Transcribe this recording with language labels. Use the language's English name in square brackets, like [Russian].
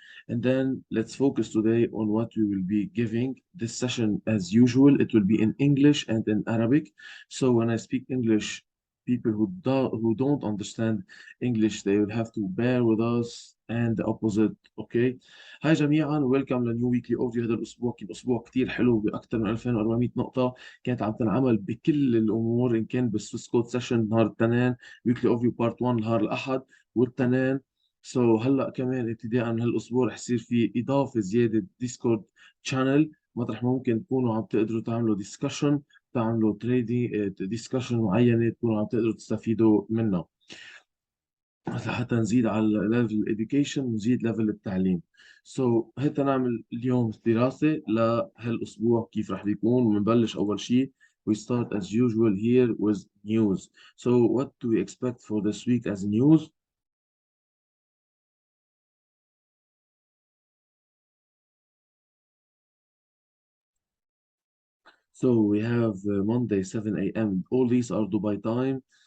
[English] And then let's focus today on what we will be giving. This session, as usual, it will be in English and in Arabic. So when I speak English, people who don't understand English, they will have to bear with us and the opposite. Okay. [Arabic] هاي جميعا [English] Welcome لنيو weekly overview. [Arabic] هذا الاسبوع كان اسبوع كتير حلو باكثر من 2400 نقطه. كانت عم تنعمل بكل الامور، ان كان بالسويس كود سيشن نهار الاثنين، [English] weekly overview part 1 [Arabic] نهار الاحد والتنين. هلا كمان ابتداء من هالاسبوع رح يصير في اضافه زياده [English] Discord channel, [Arabic] مطرح ما ممكن تكونوا عم تقدروا تعملوا ديسكشن، تعملوا [English] تريدي ديسكشن [Arabic] معينه تكونوا عم تقدروا تستفيدوا منها حتى نزيد على ليفل الاديوكيشن ونزيد ليفل التعليم. هيك نعمل اليوم دراسه لهالاسبوع كيف رح بيكون، ونبلش اول شيء. [English] We start as usual here with news. So what do we expect for this week as news? So we have Monday 7 a.m. All these are Dubai time.